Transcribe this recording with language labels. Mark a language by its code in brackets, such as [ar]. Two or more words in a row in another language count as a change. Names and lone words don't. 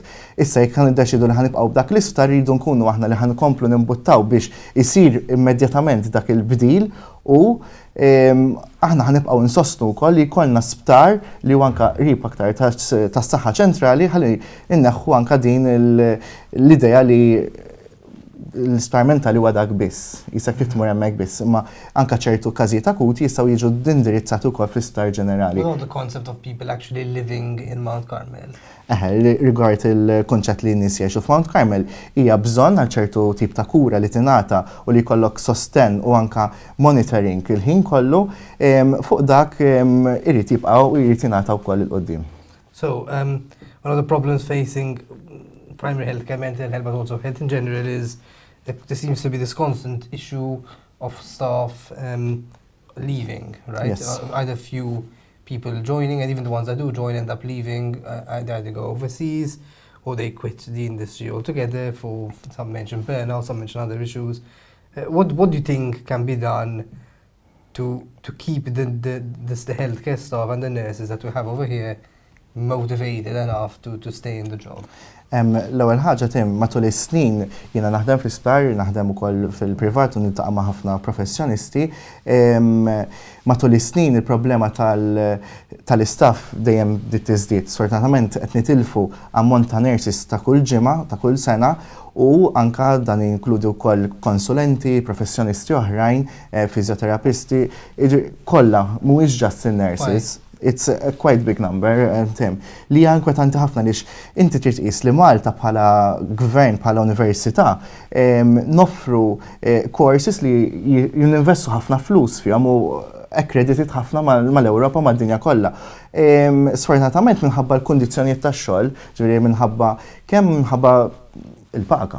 [mt] Issa jekk niddeċidu li ħanibqgħu b'dak l-isptar rridu nkunu aħna li ħankomplu nimbuttaw biex isir immedjatament dak il-bdil u aħna ħanibqgħu insostnu wkoll li jkollna sptar li huwa anke qrib aktar tas-saħħa ċentrali ħalli inneħħu anke din l-idea li l-isptar mentali huwa dak biss, jista' kif tmur hemmhekk biss, imma anke ċertu każijiet akuti jistgħu jiġu indirizzati wkoll fl-isptar ġenerali. [en] What about the concept of people actually living in Mount Carmel? [mt] Rigward il-konċett li n-nies jgħixu f'Mount Carmel hija bżonn għal ċertu tip ta' kura li tingħata u li jkollok sosten u anke monitoring il-ħin kollu fuq dak irid jibqgħu u jrid jingħata wkoll il-qudiem. [en] So, one of the problems facing primary health care, mental health, but also health in general is there seems to be this constant issue of staff leaving, right? Yes. Either few people joining, and even the ones that do join end up leaving, either go overseas or they quit the industry altogether. For some mention burnout, some mention other issues. What do you think can be done to keep the healthcare staff and the nurses that we have over here motivated enough to stay in the job? [mt] L-ewwel ħaġa Tim, matul is-snin jiena naħdem fl-isptar, naħdem ukoll fil-privat u niltaqa' ma' ħafna professjonisti. Matul is-snin il-problema tal-istaff dejjem tiżdied. Sfortunatament qed nitilfu ammont ta' nurses ta' kull ġimgħa, ta' kull sena u anke dan inkludi wkoll konsulenti, professjonisti oħrajn, fiżjoterapisti, kollha mhuwiex just in-nurses. [en] It's a quite big number, Tim. [mt] Li inkwetanti ħafna lix inti trid tqis li Malta bħala gvern, bħala università, noffru courses li jinvestu ħafna flus fihom u accredited ħafna mal-Ewropa mad-dinja kollha. Sfortunatament minħabba l-kundizzjonijiet tax-xogħol, ġifieri minħabba il-paga.